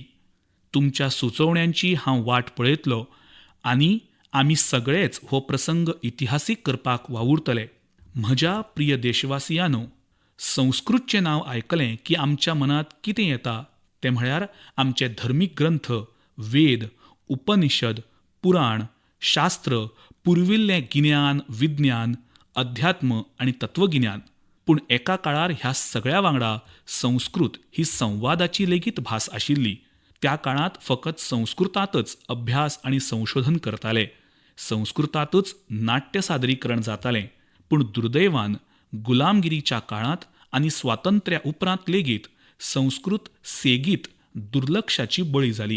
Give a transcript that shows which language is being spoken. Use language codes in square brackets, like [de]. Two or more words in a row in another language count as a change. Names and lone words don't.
[kok] तुमच्या सुचोवण्यांची हांव वाट पळयतलों आनी आमी सगळेच हो प्रसंग इतिहासीक करपाक वावुरतले. म्हज्या प्रिय देशवासियांनो, संस्कृतचें नांव आयकलें की आमच्या मनांत कितें येता तें म्हळ्यार आमचे धर्मीक ग्रंथ, वेद, उपनिशद, पुराण, शास्त्र, पुर्विल्लें गिन्यान, विज्ञान, अध्यात्म आनी तत्वगिन्यान. पूण एका काळार ह्या सगळ्या वांगडा संस्कृत ही संवादाची लेगीत भास आशिल्ली. त्या काळांत फकत संस्कृतांतच अभ्यास आनी संशोधन करताले. संस्कृतांतूच नाट्य सादरीकरण जातालें. पूण दुर्दैवान गुलामगिरीच्या काळांत आनी स्वातंत्र्या उपरांत लेगीत संस्कृत सेगीत दुर्लक्षाची बळी जाली.